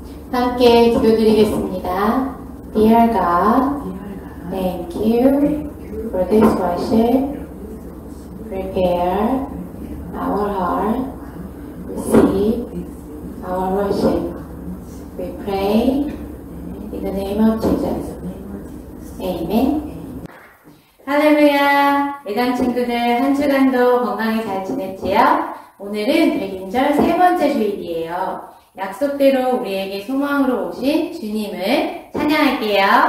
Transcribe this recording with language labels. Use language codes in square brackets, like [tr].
[ko] 함께 기도드리겠습니다. [en] Dear God, thank you for this worship. Prepare our heart, receive our worship. We pray in the name of Jesus. [ko] Amen. 할렐루야! 예당 친구들 한 주간도 건강히 잘 지냈지요? 오늘은 백인절 세 번째 주일이에요. 약속대로 우리에게 소망으로 오신 주님을 찬양할게요.